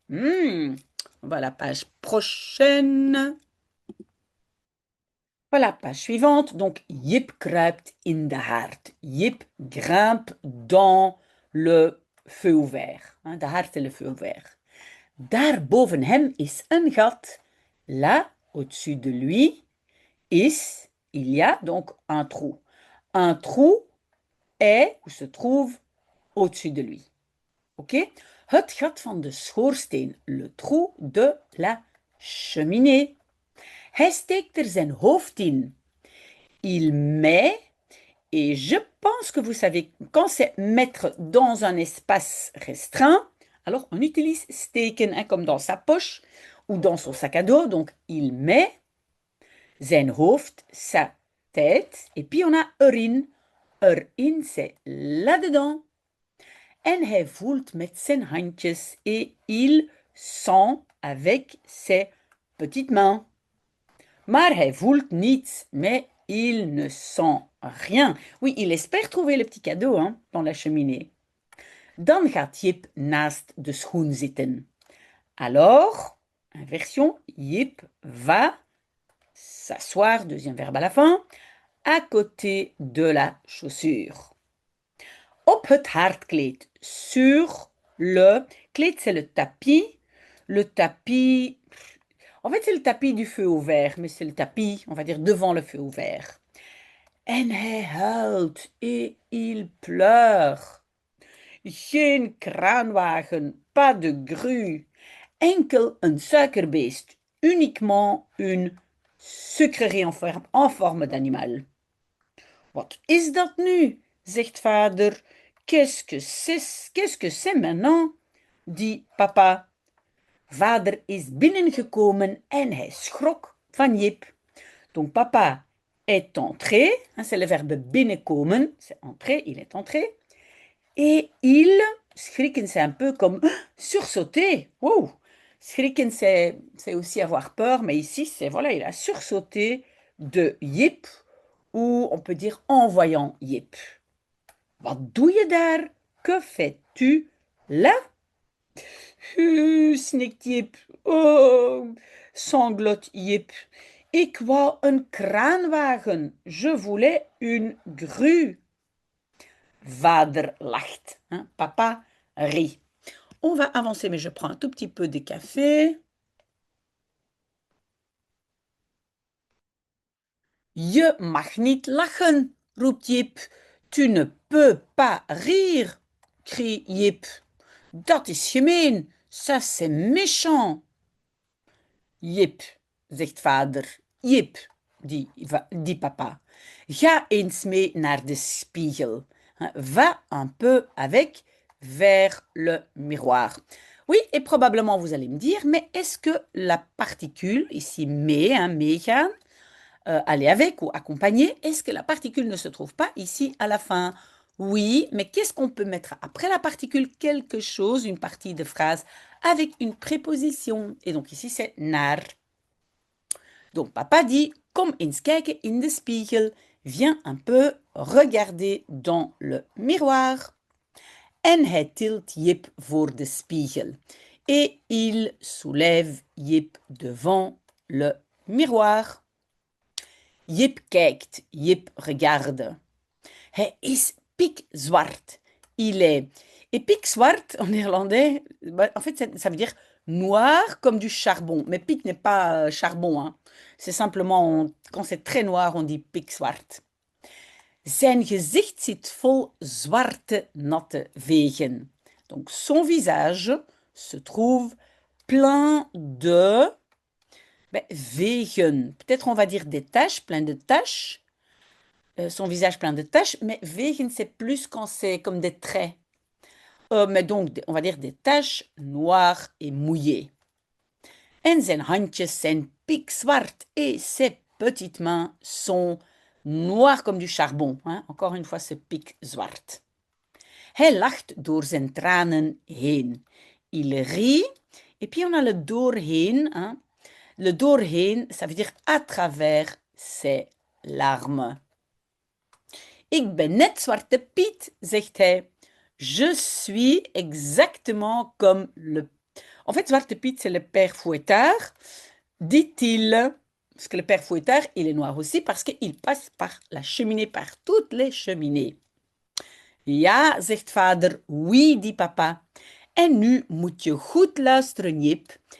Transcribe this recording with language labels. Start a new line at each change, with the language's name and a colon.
French: On va à la page prochaine. Voilà, page suivante. Donc,
Dutch: Jip kruipt in de haard.
French: Jip grimpe dans le feu ouvert. Hein,
Dutch: de haard,
French: c'est le feu ouvert.
Dutch: Daar boven hem is een gat.
French: Là, au-dessus de lui, il y a donc un trou. Un trou est ou se trouve au-dessus de lui.
Dutch: Ok? Het gat van de schoorsteen,
French: le trou de la cheminée.
Dutch: Hij steekt er zijn hoofd in.
French: Il met, et je pense que vous savez, quand c'est mettre dans un espace restreint, alors on utilise steken, hein, comme dans sa poche ou dans son sac à dos. Donc il met
Dutch: zijn hoofd,
French: sa tête, et puis on a erin. Erin, c'est là-dedans.
Dutch: En hij voelt met zijn handjes
French: et il sent avec ses petites mains.
Dutch: Maar hij voelt niets,
French: mais il ne sent rien. Oui, il espère trouver le petit cadeau, hein, dans la cheminée.
Dutch: Dan gaat Jip naast de schoen zitten.
French: Alors, inversion, Jip va s'asseoir, deuxième verbe à la fin, à côté de la chaussure.
Dutch: Op het haardkleed,
French: sur le... Kleed, c'est le tapis. Le tapis... En fait, c'est le tapis du feu ouvert, mais c'est le tapis, on va dire, devant le feu ouvert.
Dutch: En hij huilt
French: et il pleure.
Dutch: Geen kraanwagen,
French: pas de grue.
Dutch: Enkel een suikerbeest.
French: Uniquement une sucrerie en forme d'animal.
Dutch: Wat is dat nu? Zegt vader.
French: Qu'est-ce que c'est maintenant? Dit papa.
Dutch: Vader is binnengekomen en hij schrok van Jip.
French: Donc papa est entré, hein, c'est le verbe binnenkomen, c'est entrer, il est entré. Et il, schrikken c'est un peu comme sursauter. Wow. Schrikken c'est aussi avoir peur, mais ici c'est voilà, il a sursauté de Jip, ou on peut dire en voyant Jip.
Dutch: Wat doe je daar?
French: Que fais-tu là?
Dutch: Snikt Jip.
French: Oh, sanglote Jip.
Dutch: Ik wou een kraanwagen.
French: Je voulais une grue.
Dutch: Vader lacht.
French: Hein? Papa rit. On va avancer, mais je prends un tout petit peu de café.
Dutch: Je mag niet lachen, roept Jip.
French: Tu ne peux pas rire, crie Jip.
Dutch: Dat is gemeen,
French: ça c'est méchant.
Dutch: Jip, zegt vader.
French: Jip, dit papa.
Dutch: Ga eens mee naar de spiegel.
French: Va un peu avec vers le miroir. Oui, et probablement vous allez me dire, mais est-ce que la particule, ici mee, meegaan, aller avec ou accompagner, est-ce que la particule ne se trouve pas ici à la fin? Oui, mais qu'est-ce qu'on peut mettre après la particule? Quelque chose, une partie de phrase avec une préposition. Et donc ici, c'est naar. Donc papa dit,
Dutch: kom eens kijken in de spiegel.
French: Viens un peu regarder dans le miroir.
Dutch: En hij tilt Jip voor de spiegel.
French: Et il soulève Jip devant le miroir.
Dutch: Jip kijkt,
French: Jip regarde.
Dutch: Hij is pikzwart.
French: Il est. Et pikzwart, en néerlandais, en fait, ça veut dire noir comme du charbon. Mais pik n'est pas charbon. Hein. C'est simplement, quand c'est très noir, on dit pikzwart.
Dutch: Zijn gezicht zit vol zwarte, natte vegen.
French: Donc, son visage se trouve plein de vegen. Peut-être on va dire des taches, plein de taches. Son visage plein de taches, mais vegen, c'est plus quand c'est comme des traits. Mais donc, on va dire des taches noires et mouillées.
Dutch: En zijn handjes zijn pikzwart
French: et ses petites mains sont noires comme du charbon. Hein? Encore une fois, ce pikzwart.
Dutch: Hij lacht door zijn tranen heen.
French: Il rit, et puis on a le doorheen. Hein? Le doorheen, ça veut dire à travers ses larmes.
Dutch: Ik ben net Zwarte Piet, zegt hij.
French: Je suis exactement comme le... En fait, Zwarte Piet, c'est le père Fouettard, dit-il. Parce que le père Fouettard, il est noir aussi parce qu'il passe par la cheminée, par toutes les cheminées.
Dutch: Ja, zegt vader.
French: Oui, dit papa.
Dutch: En nu moet je goed luisteren, Jip.